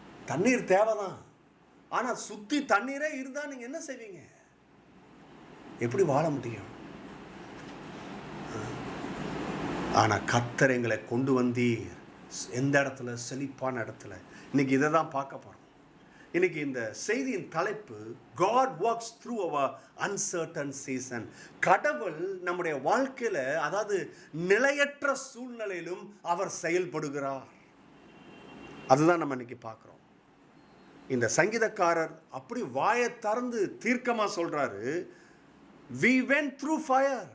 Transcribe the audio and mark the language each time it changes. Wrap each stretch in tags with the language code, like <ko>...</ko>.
<ta>தண்ணீர் தேவைதான், ஆனா சுத்தி தண்ணீரே இருந்தா நீங்க என்ன செய்வீங்க? எப்படி வாழ முடியும்? ஆனா கர்த்தர் எங்களை கொண்டு வந்தீர் எந்த இடத்துல? செழிப்பான இடத்துல. இன்னைக்கு இதை தான் பார்க்க போறோம். இன்னைக்கு இந்த செய்தியின் தலைப்பு,</ta> <en>God works through our uncertain season.</en> <ta>கடவுள் நம்முடைய வாழ்க்கையில, அதாவது நிலையற்ற சூழ்நிலையிலும் அவர் செயல்படுகிறார். அதுதான் நம்ம இன்னைக்கு பார்க்கிறோம். இந்த சங்கீதக்காரர் அப்படி வாயை திறந்து தீர்க்கமா சொல்றாரு,</ta> <en>we went through fire.</en>